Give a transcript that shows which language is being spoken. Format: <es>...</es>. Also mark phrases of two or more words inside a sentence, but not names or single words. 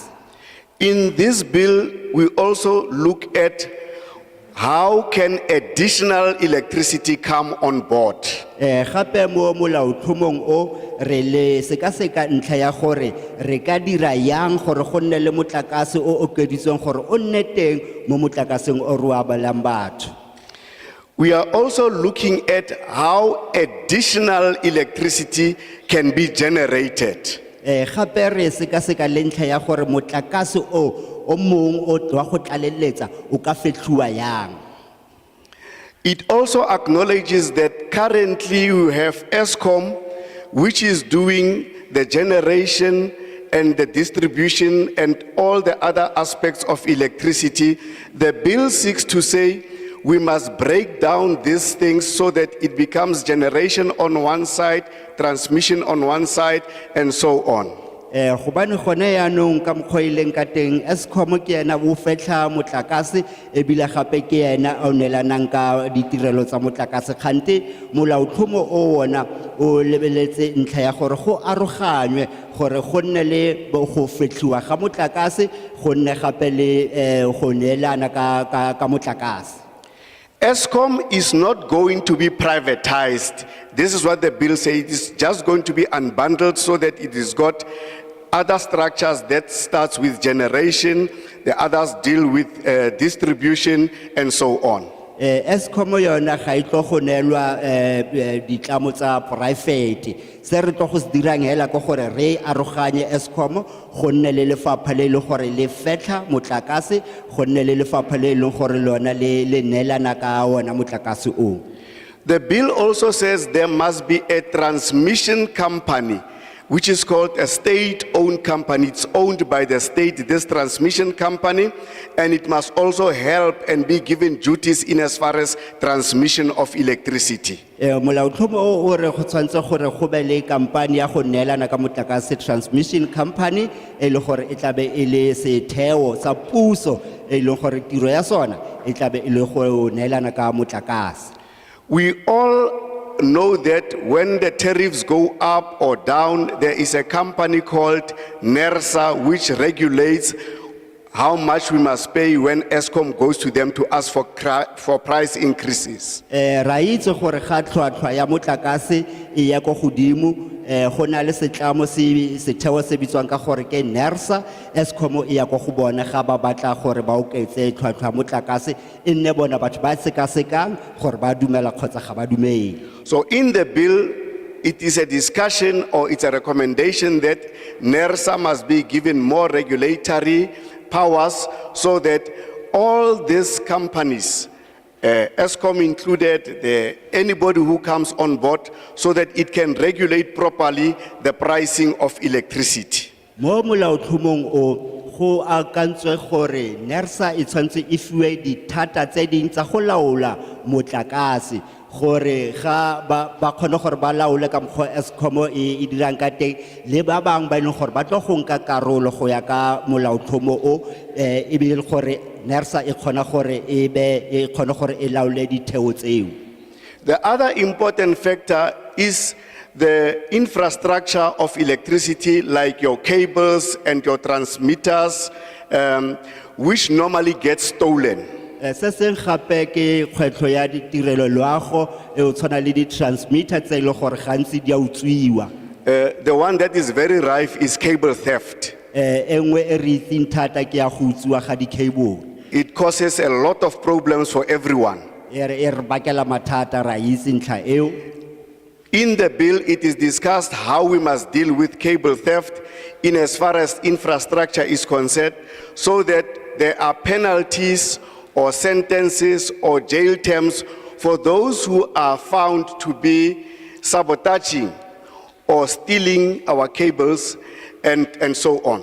<en>In this bill, we also look at how can additional electricity come on board.</en> <tn>Gape mo molaotlhomong o re le sekaseka ntlha ya gore re ka dira yang gore go nne le motlakase o okeditsweng gore o nne teng mo motlakaseng o re wa balang batho.</tn> <en>We are also looking at how additional electricity can be generated.</en> <tn>Gape re sekaseka le ntlha ya gore motlakase o mong o wa go tlaleletsa o ka fetluwa yang.</tn> <en>It also acknowledges that currently we have Eskom, which is doing the generation and the distribution and all the other aspects of electricity. The bill seeks to say we must break down these things so that it becomes generation on one side, transmission on one side, and so on.</en> <tn>Gobane gone yaanong ka mokgwa e leng ka teng Eskom ke ena o fetlha motlakase ebile gape ke ena o neelanang ka ditirelo tsa motlakase kgante molaotlhomo o wona o lebeletse ntlha ya gore go aroganywe gore go nne le go fetliwa ga motlakase go nne gape le go neelana ka motlakase.</tn> <en>Eskom is not going to be privatized. This is what the bill says. It is just going to be unbundled so that it has got other structures that starts with generation, the others deal with distribution, and so on.</en> <tn>Eskom yona ga itlo go neelwa ditlamo tsa private se re tlo go se dirang hela go gore re aroganye Eskom go nne le lefapha le le gore le fetla motlakase go nne le lefapha le le gore lona le neelana ka ona motlakase o.</tn> <en>The bill also says there must be a transmission company which is called a state-owned company. It's owned by the state, this transmission company, and it must also help and be given duties in as far as transmission of electricity.</en> <tn>Molaotlhomo o re go tshwantse gore go be le kampane ya go neelana ka motlakase</tn> <en>transmission company</en> <tn>e le gore e tlabe e le setheo sa puso e le gore tiro ya sona e tlabe e le go neelana ka motlakase.</tn> <en>We all know that when the tariffs go up or down, there is a company called NERSA which regulates how much we must pay when Eskom goes to them to ask for price increases.</en> <tn>Ra itse gore ga tlhwatlhwa ya motlakase e ya go godimo go na le setlamo setheo se bitswang ka gore ke NERSA Eskom e ya go go bona ga ba batla gore ba oketse tlhwatlhwa motlakase e nne bona batho ba sekasekang gore ba dumela kgotsa ga ba dumele.</tn> <en>So in the bill, it is a discussion or it's a recommendation that NERSA must be given more regulatory powers so that all these companies, Eskom included, anybody who comes on board, so that it can regulate properly the pricing of electricity.</en> <tn>Mo molaotlhomong o go akantswe gore NERSA e tshwantse e fiwe dithata tse ding tsa go laola motlakase gore ga ba kgone gore ba laole ka mokgwa Eskom e dirang ka teng le ba bang ba ileng gore ba tlo go nka karolo go ya ka molaotlhomo o e be le gore NERSA e kgona gore e kgone gore e laole ditheo tseo.</tn> <en>The other important factor is the infrastructure of electricity, like your cables and your transmitters, which normally get stolen.</en> <tn>Se seng gape ke kgwetlho ya ditirelo loago e o tshwana le di-transmitter tse e le gore gantsi di a utswiwa.</tn> <en>The one that is very rife is cable theft.</en> <tn>E nngwe e re itseng thata ke ya go utswiwa ga di-cable.</tn> <en>It causes a lot of problems for everyone.</en> <tn>E re bakela mathata ra itse ntlha eo.</tn> <en>In the bill, it is discussed how we must deal with cable theft in as far as infrastructure is concerned, so that there are penalties or sentences or jail terms for those who are found to be sabotaging or stealing our cables and so on.</en>